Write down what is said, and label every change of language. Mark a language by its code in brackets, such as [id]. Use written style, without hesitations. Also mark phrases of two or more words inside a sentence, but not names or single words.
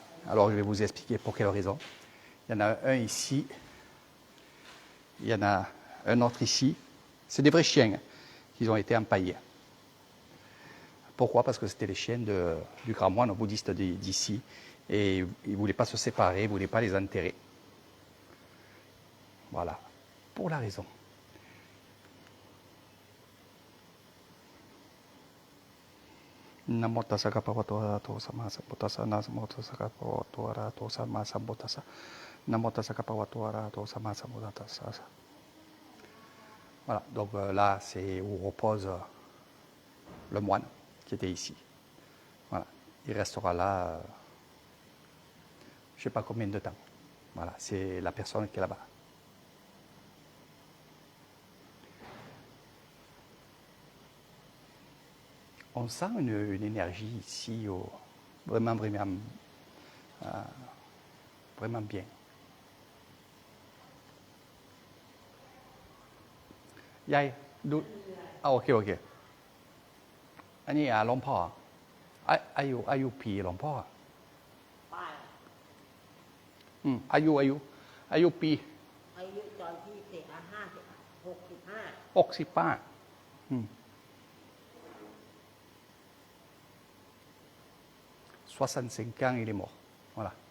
[fr] Alors je vais vous expliquer pour quelle raison. Il y en a un ici, il y en a un autre ici. C'est des vrais chiens qui ont été empaillés. Pourquoi? Parce que c'était les chiens du grand moine bouddhiste d'ici. Et ils ne voulaient pas se séparer, ils ne voulaient pas les enterrer. Voilà, pour la raison. [pi] Namo tassa bhagavato arahato sammasambuddhassa. Namo tassa bhagavato arahato sammasambuddhassa. Namo tassa bhagavato arahato sammasambuddhassa. [fr] Voilà, donc là c'est où repose le moine qui était ici. Voilà, il restera là, je ne sais pas combien de temps. Voilà, c'est la personne qui est là-bas. On sent une énergie ici, vraiment bien. Yay, ok. [th] อันนี้หลวงพ่ออายุปีหลวงพ่ออายุปีอายุตอนที่เสีย65 [fr] 65 ans il est mort. Voilà.